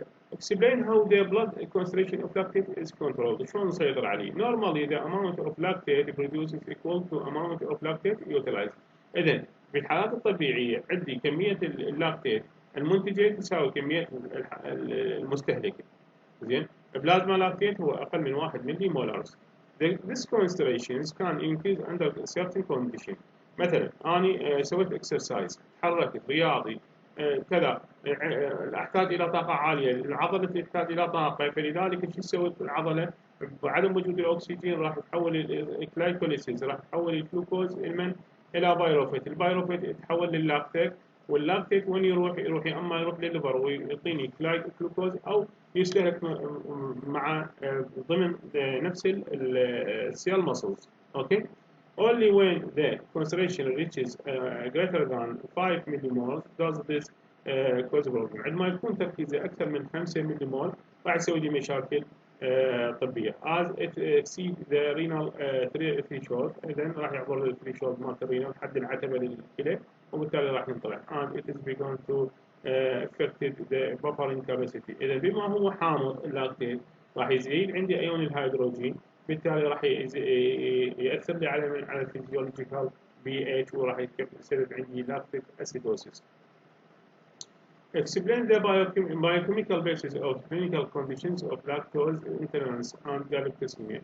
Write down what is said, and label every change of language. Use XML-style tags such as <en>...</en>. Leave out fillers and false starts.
<en>Explain how the blood concentration of lactate is controlled.</en> <ar>شلون نسيطر عليه؟</ar> <en>Normally the amount of lactate produced is equal to amount of lactate utilized.</en> <ar>إذن في الحالات الطبيعية عندي كمية اللاكتيت المنتجة تساوي كمية المستهلكة. زين. بلازما لاكتيت هو اقل من 1 ملي مولارز.</ar> <en>This concentrations can increase under certain condition.</en> <ar>مثلا اني سويت اكسرسايز، تحركت رياضي كذا، احتاج الى طاقه عاليه، العضله تحتاج الى طاقه، فلذلك شو سويت العضله؟ بعدم وجود الاكسجين راح تحول الجلايكوليسيس، راح تحول الجلوكوز الى بايروفيت، البايروفيت يتحول لللاكتيت، واللاكتيت وين يروح يا اما يروح للليفر ويعطيني جلوكوز، او يشترك مع ضمن نفس السيل مسلز. اوكي.</ar> <en>Only when the concentration reaches greater than 5 millimoles does this cause problem.</en> <ar>عندما يكون تركيزه أكثر من 5 مليمول راح يسوي لي مشاكل طبية.</ar> <en>As it exceeds the renal threshold،</en> <ar>إذا راح يعبر الثريشولد مالت الرينال حد العتبة للكلى، وبالتالي راح ينطلع.</ar> <en>And it is begun to affected the buffering capacity.</en> <ar>إذا بما هو حامض اللاكتيت راح يزيد عندي أيون الهيدروجين، بالتالي راح يأثر لي على الفيزيولوجيكال بي اتش، وراح يسبب عندي لاكتيك اسيدوسيس.</ar> <en>Explain the biochemical basis of clinical conditions of lactose intolerance and galactosemia.</en>